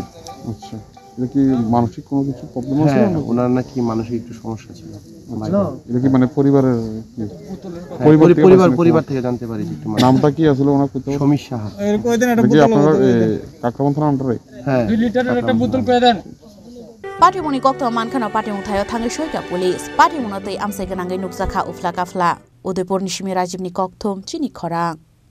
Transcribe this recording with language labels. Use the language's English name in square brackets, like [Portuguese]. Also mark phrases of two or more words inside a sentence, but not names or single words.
[Bangla] আচ্ছা, এটা কি মানসিক কোনো কিছু প্রবলেম আছে? হ্যাঁ, ওনার নাকি মানসিক একটু সমস্যা ছিল। এটা কি মানে পরিবারের পরিবার থেকে জানতে পারি। নামটা কি আসলে ওনার? সমীর সাহা। আপনার কাকরামান থানা আন্ডারে? হ্যাঁ। [Kok Borok] Patimuni koktoma mankhano patimung thayo thangai soika police patimungno tei amsai ganangai nukjakha ufla kafla Udaipur ni simi Rajibni kokthom chini khorang